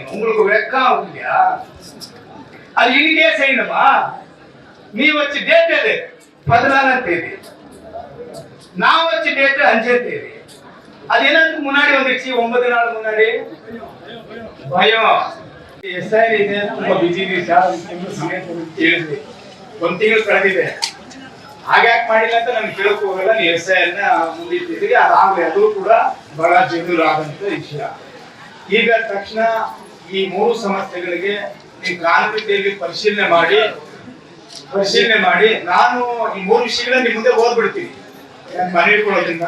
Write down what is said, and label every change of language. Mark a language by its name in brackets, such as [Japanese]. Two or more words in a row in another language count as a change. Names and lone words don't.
[Tamil] உங்களுக்கு வெக்கம் இல்லையா? அது இன்னைக்கே செய்யணுமா? நீ வச்சு டேட் எது? 14ஆம் தேதி. நான் வச்சு டேட் 5ஆம் தேதி. அது என்னதுக்கு முன்னாடி வந்துருச்சு? 9 நாள் முன்னாடி. பயம். [Kannada] ಎಸ್ಐ ಇದೆ, ತುಂಬಾ ಬಿಜಿ ಇದೆ ಸರ್. ಸಮಯ ಹೇಳಿದ್ವಿ, 1 ತಿಂಗಳು ಕಳೆದಿದೆ. ಹಾಗ್ಯಾಕೆ ಮಾಡಿಲ್ಲ ಅಂತ ನಮ್ಗೆ ಕೇಳಕ್ ಹೋಗಲ್ಲ. ನೀವು ಎಸ್ಐ ಮುಂದಿಟ್ಟಿದ್ದೀರಿ, ಅದಾಗಲೇ ಅದು ಕೂಡ ಬಹಳ ಜಟಿಲವಾದಂತ ವಿಷಯ. ಈಗ ತಕ್ಷಣ ಈ 3 ಸಮಸ್ಯೆಗಳಿಗೆ ನೀವು ಕಾನೂನಿನಲ್ಲಿ ಪರಿಶೀಲನೆ ಮಾಡಿ ನಾನು ಈ 3 ವಿಷಯಗಳನ್ನ ನಿಮ್ಮ ಮುಂದೆ ಓದ್ಬಿಡ್ತೀನಿ ಮನೆ ಇಟ್ಕೊಳ್ಳೋದ್ರಿಂದ.